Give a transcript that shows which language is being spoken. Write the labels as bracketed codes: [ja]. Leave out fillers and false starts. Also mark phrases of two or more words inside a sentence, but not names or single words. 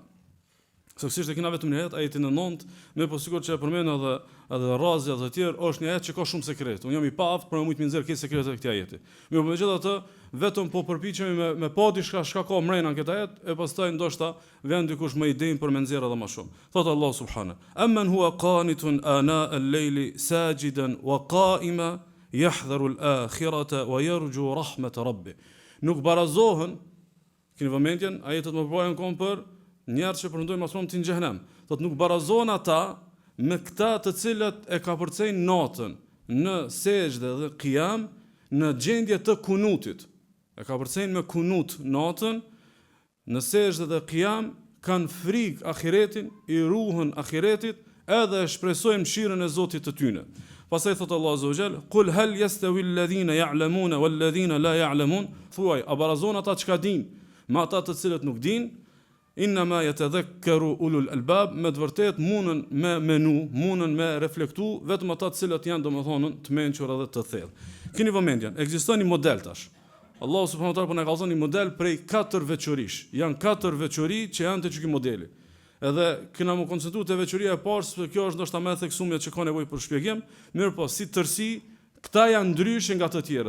[sq] Saksisht e kena vetëm një ajet, ajetin e 9, me po sikur që e përmend edhe razja dhe të tjerë, është një ajet që ka shumë sekret. Unë jam i paaft për më shumë nxjerr këtë sekretet e këtij ajeti. Mirë, por megjithatë, vetëm po përpiqemi me pa diçka çka ka mrena këtë ajet, e pastaj ndoshta vjen dikush më i denj për më nxjerr edhe më shumë. [ar] Thot Allah سبحانه أمن هو قانت آناء الليل ساجدا وقائما يحذر الآخرة ويرجو رحمة ربه." [sq] Nuk barazohen, keni vëmendjen, ajetet më bëjnë kom për njerëz që përndojnë mas shumë të në xhenem. Thot nuk barazon ata me këta të cilët e ka përcejnë natën në sejdë dhe qiyam në gjendje të kunutit. E ka përcejnë me kunut natën në sejdë dhe qiyam, kanë frikë ahiretin, i ruhen ahiretit, edhe e shpresojnë mëshirën e Zotit të tyne. [ar] Pastaj thot Allah عز وجل قل هل يستوي الذين يعلمون والذين لا يعلمون?" [sq] Thuaj, a barazon ata çka din me ata të cilët nuk din? [ar] إنما يتذكر أولو الألباب, [sq] me të vërtet mundën me menu, mundën me reflektu vetëm ata të cilët janë domethënë të mençur edhe të thellë. Keni vëmendjen, ekziston një model tash. Allahu [ar] سبحانه وتعالى [sq] po na ka dhënë një model prej 4 veçorish. Janë 4 veçori që janë te ky modeli. Edhe kena më koncentruar te veçoria e parë, se kjo është ndoshta më e theksuar që ka nevojë për shpjegim, mirë po si tërsi, këta janë ndryshe nga të tjerët.